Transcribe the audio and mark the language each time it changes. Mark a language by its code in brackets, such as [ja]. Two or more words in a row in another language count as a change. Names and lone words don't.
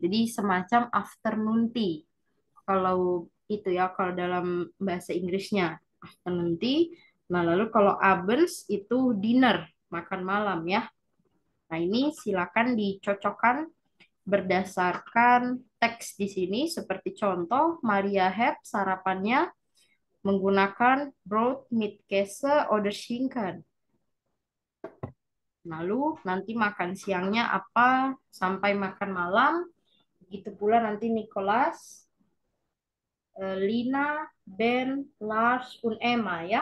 [id] Jadi semacam [en] afternoon tea. [id] Kalau itu ya, kalau dalam bahasa Inggrisnya [en] afternoon tea. [id] Nah, lalu kalau abends itu dinner. makan malam ya. Nah, ini silakan dicocokkan berdasarkan teks di sini seperti contoh Maria had sarapannya menggunakan broad [de] mit Käse oder Schinken. [id] Lalu nanti makan siangnya apa sampai makan malam. Begitu pula nanti Nicholas, Lina, Ben, Lars, und Emma ya.